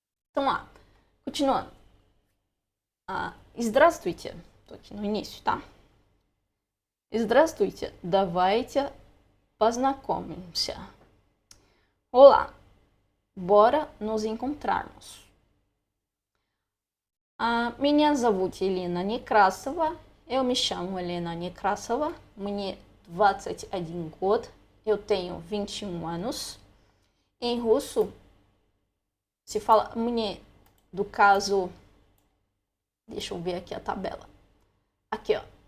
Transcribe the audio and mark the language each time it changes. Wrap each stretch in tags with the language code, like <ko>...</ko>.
<pt>Então lá, continuando.</pt> <ru>Здравствуйте.</ru> <pt>Tô aqui no início, tá? Здравствуйте.</pt> <ru>Давайте познакомимся.</ru> <pt>Olá, bora nos encontrarmos.</pt> <ru>Меня зовут Елена Некрасова.</ru> <pt>Eu me chamo Helena Nekrasova.</pt> <ru>Мне 21 год.</ru> <pt>Eu tenho 21 anos. Em russo, se fala</pt> <ru>мне</ru> <pt>do caso... Deixa eu ver aqui a tabela. Aqui, ó.</pt>